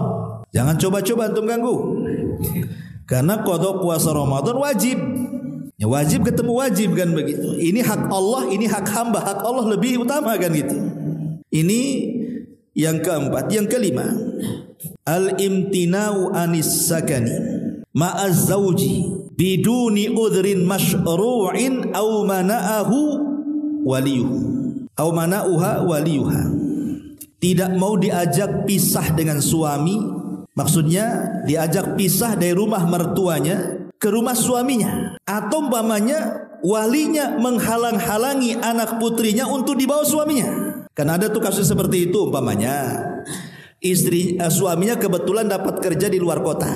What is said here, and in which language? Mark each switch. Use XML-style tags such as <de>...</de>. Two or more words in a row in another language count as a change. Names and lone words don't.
<id>Jangan coba-coba antum ganggu. Karena qadha puasa Ramadan wajib. Ya wajib ketemu wajib kan begitu. Ini hak Allah, ini hak hamba. Hak Allah lebih utama kan gitu. Ini yang keempat. Yang kelima,</id> <ar>الامتناع عن السكنى مع الزوج بدون عذر مشروع أو منعه وليه أو منعها وليها.</ar> <id>Tidak mau diajak pisah dengan suami, maksudnya diajak pisah dari rumah mertuanya ke rumah suaminya, atau umpamanya walinya menghalang-halangi anak putrinya untuk dibawa suaminya. Kan ada tuh kasus seperti itu, umpamanya Suaminya kebetulan dapat kerja di luar kota.</id>